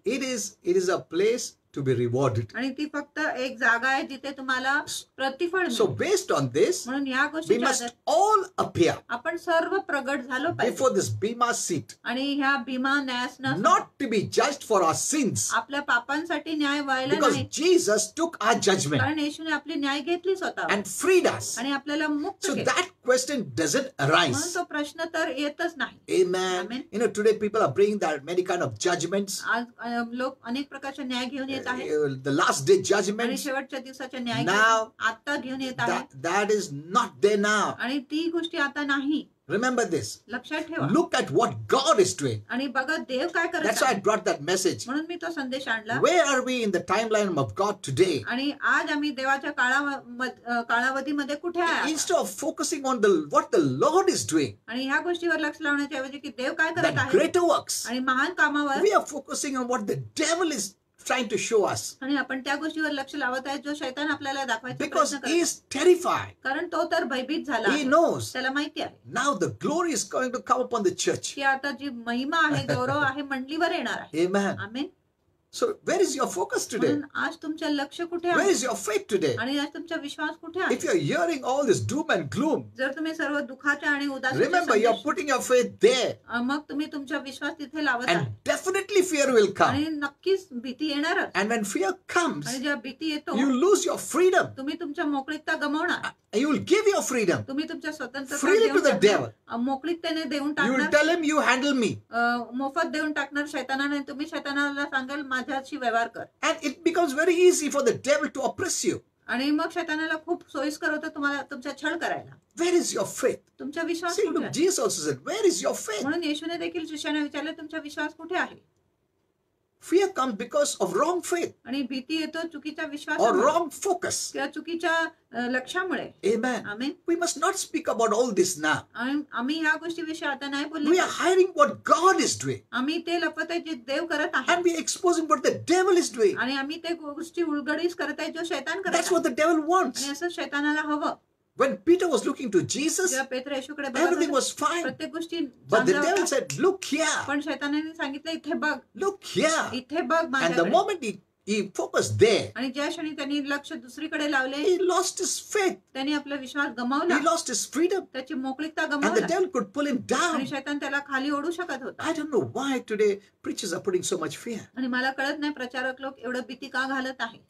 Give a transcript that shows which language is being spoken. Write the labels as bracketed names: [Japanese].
[English] It is a place to be rewarded. [Marathi] आणि ती फक्त एक जागा आहे जिथे तुम्हाला प्रतिफळ [English] So [Marathi] मिळेल. [English] based on this, [Marathi] म्हणून या [English] we [Marathi] गोष्टीच्या [English] must [Marathi] आधारे [English] all appear [Marathi] आपण सर्व प्रगट झालो पाहिजे. [English] before this bema seat, [Marathi] आणि ह्या Bhima न्यायासनास [English] not to be judged for our sins, [Marathi] आपल्या पापांसाठी न्याय व्हायला [English] because [Marathi] नाही, [English] Jesus took our judgment [Marathi] कारण येशूने आपली न्याय घेतली स्वतः [English] and freed us. [Marathi] आणि आपल्याला मुक्त [English] So [Marathi] केले. [English] that question doesn't [Marathi] म्हणून [English] arise. [Marathi] तो प्रश्न तर येतच नाही. [English] Amen. Amen. Today people are bringing that many kind of judgments, [Marathi] आज लोक अनेक प्रकारचे न्याय घेऊन येत आहेत [English] the last day [Marathi] आणि [English] judgments. [Marathi] शेवटच्या दिवसाच्या न्याय [English] Now, [Marathi] आता घेऊन येत आहे. [English] That is not there now. [Marathi] आणि ती गोष्टी आता नाही. [English] Remember this. [Marathi] लक्षात ठेवा. [English] Look at what God is doing. [Marathi] आणि बघा देव काय करत [English] That's why I [Marathi] आहे. [English] brought that message. [Marathi] म्हणून मी तो संदेश आणला. [English] Where are we in the timeline of God today? [Marathi] आणि आज आम्ही देवाच्या कालावधीमध्ये कुठे आहे. [English] Instead of focusing on what the Lord is doing, [Marathi] आणि ह्या गोष्टीवर लक्ष लावण्याच्या ऐवजी की देव काय करत [English] that [Marathi] आहे [English] greater works, [Marathi] आणि महान कामावर, [English] we are focusing on what the devil is trying to show us. [Marathi] आणि आपण त्या गोष्टीवर लक्ष लावत आहे जो शैतान आपल्याला दाखवायचा [English] Because [Marathi] प्रयत्न [English] he [Marathi] करत [English] is terrified. [Marathi] कारण तो तर भयभीत झाला [English] He [Marathi] आहे. [English] knows [Marathi] त्याला माहिती आहे [English] now the glory is going to come upon the church. [Marathi] की आता जी महिमा आहे गौरव आहे मंडलीवर येणार आहे. [English] Amen. [Marathi] Amen. [English] So where is your focus today? [Marathi] म्हणून आज तुमचं लक्ष कुठे [English] Where [Marathi] आहे [English] is your faith today? [Marathi] आणि आज तुमचा विश्वास कुठे आहे. [English] If you are hearing all this doom and gloom, [Marathi] जर तुम्ही सर्व दुःखाच्या आणि उदासीच्या [English] remember you are [Marathi] संदेश- [English] putting your faith there, [Marathi] मग तुम्ही तुमचा विश्वास तिथे लावत [English] and [Marathi] आहे [English] definitely fear will come. [Marathi] आणि नक्कीच भीती येणारच. [English] And when fear comes, [Marathi] आणि जेव्हा भीती येतो [English] you lose your freedom. [Marathi] तुम्ही तुमच्या मोकळीकता गमावणार. [English] You will give your freedom [Marathi] तुम्ही तुमच्या स्वतंत्रता [English] freely to [Marathi] देऊन [English] the [Marathi] टाकणार. [English] devil. [Marathi] मोकळीकतेने देऊन [English] You will [Marathi] टाकणार. [English] tell him, you handle me. [Marathi] मोफत देऊन टाकणार शैतानाने. तुम्ही शैतानाला सांगाल माझ्याशी व्यवहार कर. [English] And it becomes very easy for the devil to oppress you. [Marathi] आणि मग शैतानाला खूप सोयीस्कर होतं तुम्हाला तुमचा छळ करायला. [English] Where is your faith? [Marathi] तुमचा विश्वास [English] See, [Marathi] कुठे [English] look, [Marathi] आहे. [English] Jesus also said, where is your faith? [Marathi] म्हणून येशूने देखील शिष्याने विचारले तुमचा विश्वास कुठे आहे. [English] Fear comes because of wrong faith [Marathi] आणि भीती येतो चुकीच्या [English] or [Marathi] विश्वासामुळे [English] wrong focus. [Marathi] किंवा चुकीच्या लक्षामुळे. [English] Amen. [Marathi] Amen. [English] We must not speak about all this now. [Marathi] आणि आम्ही ह्या गोष्टीविषयी आता नाही [English] We [Marathi] बोलले. [English] are hiding what God is doing. [Marathi] आम्ही ते लपत आहे जे देव करत आहे [English] And we are exposing what the devil is doing. [Marathi] आणि आम्ही ते गोष्टी उलगडीस करत आहे जो शैतान करत [English] That's [Marathi] आहे. [English] what the devil wants. [Marathi] आणि असं शैतानाला हवं. [English] When Peter was looking to Jesus, [Marathi] जेव्हा पेत्र येशूकडे बघत [English] everything [Marathi] होता, [English] was fine. [Marathi] प्रत्येक गोष्टी [English] But the [Marathi] चांगल्या [English] devil [Marathi] होत्या. [English] said, look here, [Marathi] पण शैतानाने सांगितलं इथे बघ, [English] look here. [Marathi] इथे बघ [English] And the [Marathi] माझ्याकडे. [English] moment he focused there, [Marathi] आणि ज्या क्षणी त्यांनी लक्ष दुसरीकडे लावले [English] he lost his faith. [Marathi] त्यांनी आपला विश्वास गमावला. [English] He lost his freedom. [Marathi] त्याची मोकळीकता [English] And the [Marathi] गमावला [English] devil could pull him [Marathi] आणि [English] down. [Marathi] शैतान त्याला खाली ओढू शकत होता. [English] I don't know why today preachers are putting so much fear. [Marathi] आणि मला कळत नाही प्रचारक लोक एवढं भीती का घालत आहे.